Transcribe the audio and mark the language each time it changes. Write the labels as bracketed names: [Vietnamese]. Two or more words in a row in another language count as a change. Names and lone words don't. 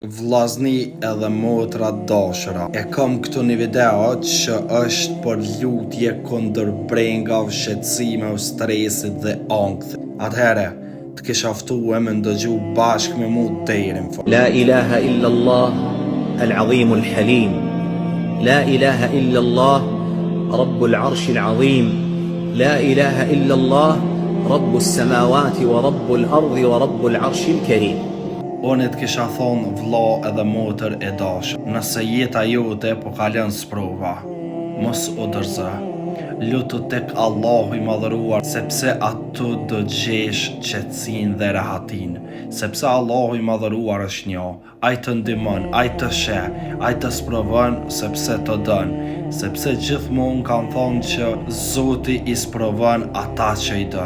[Albanian] Vllazni edhe motra dashura, e kam këtu një video që është për lutje kundër brengave, shqetësimeve, stresit dhe ankthit. Atëhere, të kisha ftuar me ndëgju bashkë me mu deri në fund. [Arabic] لا إله إلا الله العظيم الحليم. لا إله إلا الله رب العرش العظيم. لا إله إلا الله رب السماوات ورب الأرض ورب العرش الكريم. [Albanian] Unë të kisha thonë vlla edhe motër e dashur, nëse jeta jote po kalon sprova, mos u dorëzo. Lutu tek Allahu i madhëruar, sepse aty do gjesh qetësinë dhe rahatin, sepse Allahu i madhëruar është një, ai të ndihmon, ai të sheh, ai të sprovon sepse të don, sepse gjithmonë kanë thonë që Zoti i sprovon ata që i don.